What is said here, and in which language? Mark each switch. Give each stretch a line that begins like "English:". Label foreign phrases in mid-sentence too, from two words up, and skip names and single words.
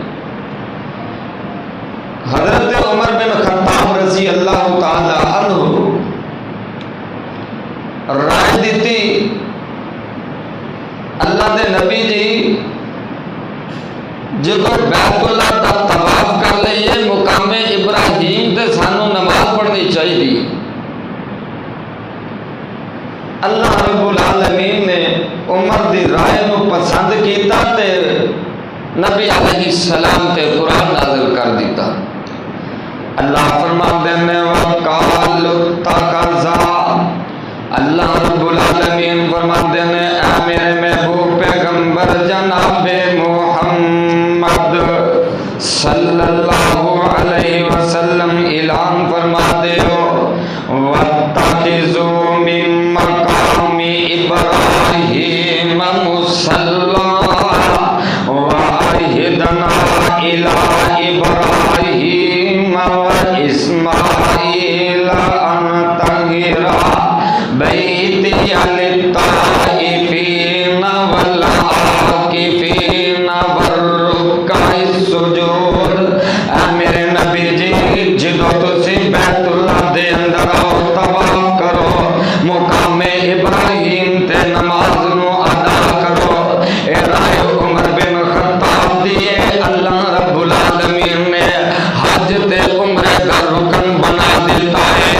Punjabi: حضرت عمر بن خطاب
Arabic: رضی اللہ تعالی عنہ
Punjabi: رائے دیتی، اللہ دے نبی جی جب بیت اللہ دا طواف کر لئیے مقام ابراہیم تے سانو نماز پڑھنی چاہیے۔ اللہ رب العالمین نے عمر دی رائے نو پسند کیتا تے نبی
Arabic: علیہ السلام
Punjabi: تے قرآن نازل کر دیتا۔ اللہ فرماتے ہیں
Arabic: وَقَالُ اتَّخَذَ،
Punjabi: اللہ رب العالمین فرماتے ہیں اے میرے محبوب پیغمبر جناب محمد
Arabic: صلی اللہ علیہ وسلم
Punjabi: اعلان فرماتے ہو
Arabic: وَاتَّخِذُوا مِن مَّقَامِ إِبْرَاهِيمَ مُصَلًّى وَعَهِدْنَا إِلَىٰ إِبْرَاهِيمَ وإسماعيل أن طهر بيتي للطائفين والعاكفين والركع السجود.
Punjabi: اے میرے نبی جی جدو تسی بیت اللہ دے اندر آؤ طواف کرو مقام ابراہیم تے نماز نو ادا کرو. اے رائے عمر بن خطاب دیے اللہ رب العالمین نے حج تے عمرے کا رکن بنا دیتا ہے.